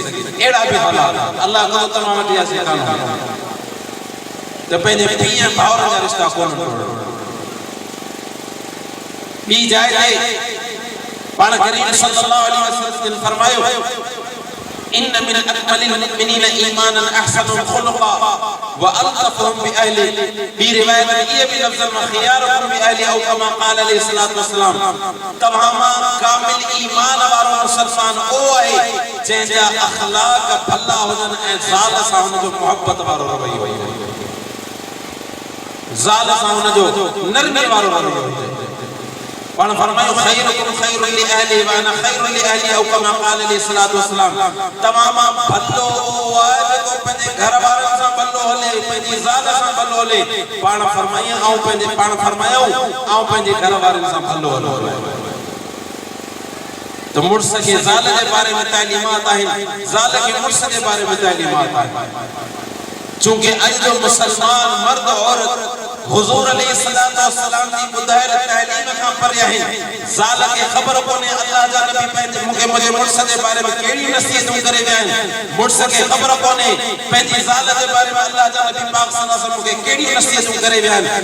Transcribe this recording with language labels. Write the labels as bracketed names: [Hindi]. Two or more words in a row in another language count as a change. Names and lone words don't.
[Sindhi] अहिड़ा बि हालात अल्लाह कयो तव्हां वटि इहा शइ कान आहे त पंहिंजे पीउ ऐं भाउर जा रिश्ता कोन तोड़ो। ॿी जाइ ते पाण करीम [Arabic] صلى الله عليه وسلم [Sindhi] ने फरमायो, [Arabic] إن من أكمل المؤمنين إيمانا أحسنهم خلقا وألطفهم بأهلي. [Sindhi] ॿी रिवायत में ये भी लफ्ज़ में [Arabic] خياركم بأهلي أو كما قال عليه الصلاة والسلام. [Sindhi] तव्हां मां कामिल ईमान वारो मुसलमान ओ आहे जंहिंजा अखलाक भला हुजनि ऐं ज़ाल सां हुनजो मोहब्बत वारो रवैयो हुजे, ज़ाल सां हुनजो नरमी वारो रवैयो हुजे। पाण फरमायो [Arabic] خيركم خير لأهلي وأنا خير لأهلي أو كما قال عليه الصلاة والسلام. [Sindhi] तमाम भलो आहे जेको पंहिंजे घर वारनि सां भलो हले, पंहिंजी ज़ाल सां भलो हले। पाण फरमायो ऐं पंहिंजे घर वारनि सां भलो हलो। तो मुर्स के ज़ाल के बारे में तालीमात आहिनि, ज़ाल के मुर्स के बारे में तालीमात आहिनि। चूंकि अज जो मुसलमान मर्द औरत हुजूर [Arabic] عليه الصلاة والسلام [Sindhi] जी ॿुधायल तहलीम खां परे आहिनि। ज़ाल खे ख़बर कोन्हे अल्लाह जा नबी पंहिंजे मुंहिंजे मुड़ुस जे बारे में कहिड़ी नसीहतूं करे विया आहिनि। मुड़ुस खे ख़बर कोन्हे पंहिंजी ज़ाल जे बारे में अल्लाह जा नबी पाक [Arabic] صلى الله عليه وسلم [Sindhi] खे कहिड़ी नसीहतूं करे विया आहिनि।